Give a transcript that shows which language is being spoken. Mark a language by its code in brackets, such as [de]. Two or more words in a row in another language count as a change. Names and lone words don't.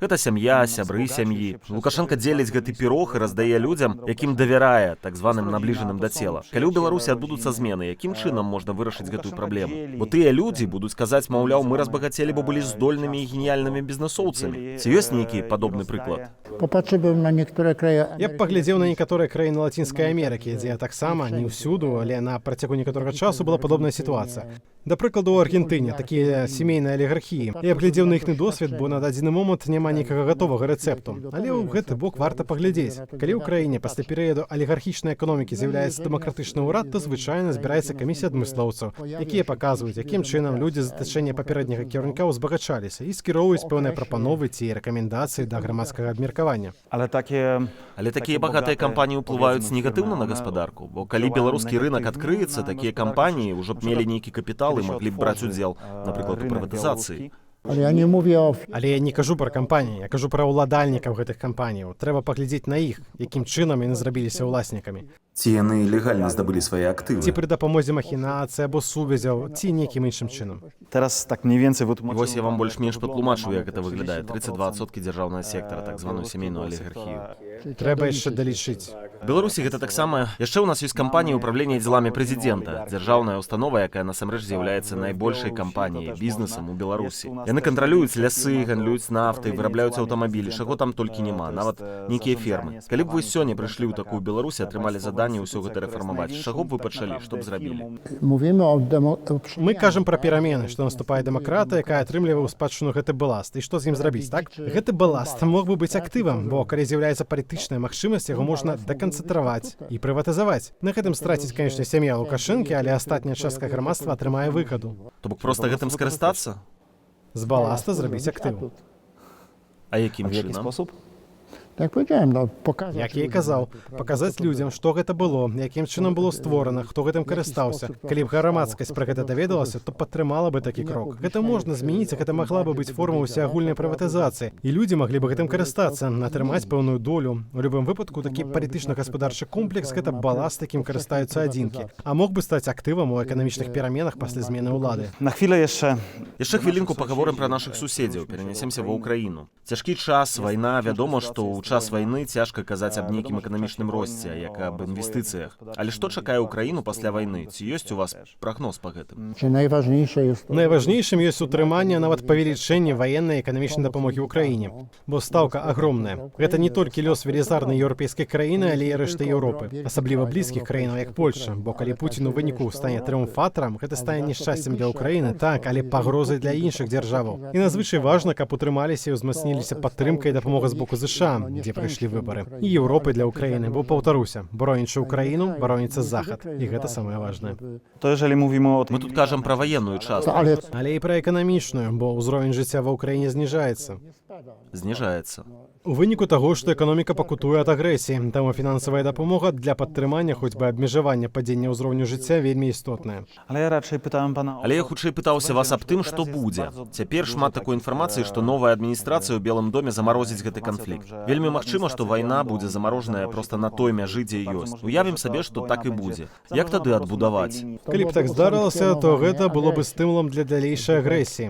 [be] Гэта сям'я, сябры сям'і. Лукашенка дзеліць гэты пірог і раздае людзям, якім давярае, так званым набліжаным да цела. Калі ў Беларусі адбудуцца змены, якім чынам можна вырашыць гэтую праблему? Бо тыя людзі будуць казаць, маўляў, мы разбагацелі, бо былі здольнымі і геніяльнымі бізнесоўцамі. Ці ёсць нейкі падобны прыклад? [pl] Popatrzyłbym na niektóre kraje. [be] Я б паглядзеў на некаторыя краіны Лацінскай Амерыкі, дзе таксама не ўсюду, але на працягу некаторага часу была падобная сітуацыя. Да прыкладу, у Аргентыне такія сямейныя алігархіі. Я б глядзеў на іхны досвед, бо на дадзены момант няма нейкага гатовага рэцэпту. Але ў гэты бок варта паглядзець. Калі ў краіне пасля перыяду алігархічнай эканомікі з'яўляецца дэмакратычны ўрад, то звычайна збіраецца камісія адмыслоўцаў, якія паказваюць, якім чынам людзі з затачэння папярэдняга кіраўніка ўзбагачаліся і скіроўваюць пэўныя прапановы ці рэкамендацыі да грамадскага абмеркавання. Ale такія багатыя кампаніі ўплываюць негатыўна на гаспадарку, бо калі беларускі рынак адкрыецца, такія кампаніі ўжо б мелі нейкі капітал і маглі б браць удзел, напрыклад, у прыватызацыі. [pl] Ale ja nie mówię o [be] Але я не кажу пра кампаніі, я кажу пра ўладальнікаў гэтых кампаніяў. Трэба паглядзець на іх, якім чынам яны зрабіліся ўласнікамі. Ці яны легальна здабылі свае актывы? Ці пры дапамозе махінацыі або сувязяў, ці нейкім іншым чынам. [pl] teraz tak mniej więcej [be] І вось я вам больш-менш патлумачу, як гэта выглядае. 32% дзяржаўнага сектара, так званую сямейную алігархію. Трэба яшчэ далічыць. Беларусі гэта таксама. Яшчэ ў нас ёсць кампанія ўправлення дзеламі прэзідэнта, дзяржаўная установа, якая насамрэч з'яўляецца найбольшай кампаніяй, бізнесам у Беларусі. Яны кантралююць лясы, гандлююць нафтай, вырабляюць аўтамабілі, чаго там толькі няма, нават нейкія фермы. Калі б вы сёння прыйшлі ў такую Беларусь, атрымалі заданне ўсё гэта рэфармаваць, з чаго б вы пачалі, што б зрабілі? [pl] mówimy o [be] Мы кажам пра перамены, што наступае дэмакратыя, якая атрымлівае ў спадчыну гэты баласт. І што з ім зрабіць, так? Гэты баласт мог бы быць актывам, бо калі з'яўляецца палітычная магчымасць, яго можна даканцэнтраваць і прыватызаваць. На гэтым страціць, канечне, сям'я Лукашэнкі, але астатняя частка грамадства атрымае выгаду. То бок проста гэтым скарыстацца? З баласта зрабіць актыў. А якім [pl] w jaki [be] чынам? [pl] sposób? Jak powiedziałem, no, pokazać. [be] Як я і казаў, паказаць людзям, што гэта было, якім чынам было створана, хто гэтым карыстаўся. Калі б грамадскасць пра гэта даведалася, то падтрымала бы такі крок. Гэта можна змяніць, гэта магла бы быць форма ўсеагульнай прыватызацыі. І людзі маглі бы гэтым карыстацца, атрымаць пэўную долю. У любым выпадку такі палітычна-гаспадарчы комплекс гэта баласт, якім карыстаюцца адзінкі. А мог бы стаць актывам у эканамічных пераменах пасля змены ўлады. [pl] Na chwilę jeszcze. [be] Яшчэ хвілінку пагаворым пра нашых суседзяў, перанесемся ва ўкраіну. Цяжкі час, вайна, вядома, што ў час вайны цяжка казаць аб нейкім эканамічным росце, як аб інвестыцыях. Але што чакае ўкраіну пасля вайны? Ці ёсць у вас прагноз па гэтым? [pl] Czy najważniejsze jest to, [be] Найважнейшым ёсць утрыманне, нават павелічэнне ваеннай і эканамічнай дапамогі ўкраіне. Бо стаўка агромная. Гэта не толькі лёс велізарнай еўрапейскай краіны, але і рэшты Еўропы. Асабліва блізкіх краінаў, як Польша. Бо калі Пуцін у выніку стане трыумфатарам, гэта стане нешчасцем для ўкраіны, так, але пагрозай для іншых дзяржаваў. І надзвычай важна, каб утрымаліся і ўзмацніліся падтрымка і дапамога з боку ЗША, дзе прайшлі выбары. І Еўропы для ўкраіны, бо, паўтаруся, бронячы ўкраіну, броніцца захад. І гэта самае важнае. [pl] To jeżeli mówimy o [be] Мы тут кажам пра ваенную частку. ale Але і пра эканамічную, бо ўзровень жыцця ва ўкраіне зніжаецца. Зніжаецца. У выніку таго, што эканоміка пакутуе ад агрэсіі, таму фінансавая дапамога для падтрымання хоць бы абмежавання падзення ўзроўню жыцця вельмі істотная. [pl] Ale ja raczej pytałem pana o... [be] Але я хутчэй пытаўся вас аб тым, што будзе. Цяпер шмат такой інфармацыі, што новая адміністрацыя ў Белым доме замарозіць гэты канфлікт. Вельмі магчыма, што вайна будзе замарожаная проста на той мяжы, дзе ёсць. Уявім сабе, што так і будзе. Як тады адбудаваць? Калі б так здарылася, то гэта было бы стымулам для далейшай агрэсіі.